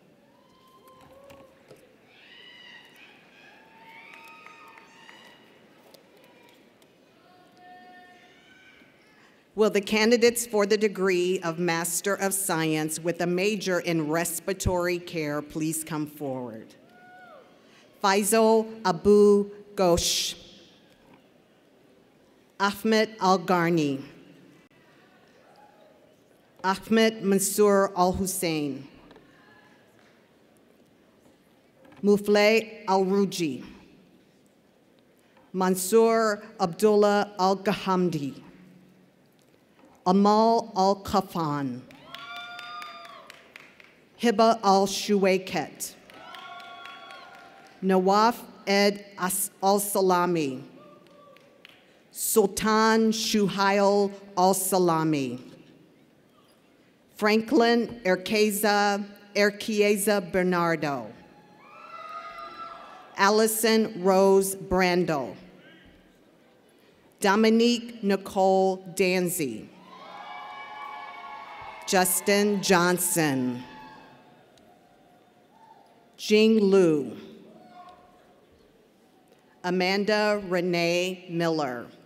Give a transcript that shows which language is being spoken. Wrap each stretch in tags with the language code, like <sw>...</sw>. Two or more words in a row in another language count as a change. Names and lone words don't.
<en>Will the candidates for the degree of Master of Science with a major in respiratory care please come forward? Faisal Abu Ghosh, Ahmed Al-Gharni, Ahmed Mansour Al-Hussein, Mufleh Al-Ruji, Mansour Abdullah Al-Gahamdi, Amal Al-Kafan, Hiba Al-Shuwaiket, Nawaf Ed Al-Salami, Sultan Shuhail Al-Salami, Franklin Erkieza Bernardo, Allison Rose Brandel, Dominique Nicole Danzy, Justin Johnson, Jing Liu, Amanda Renee Miller,</en>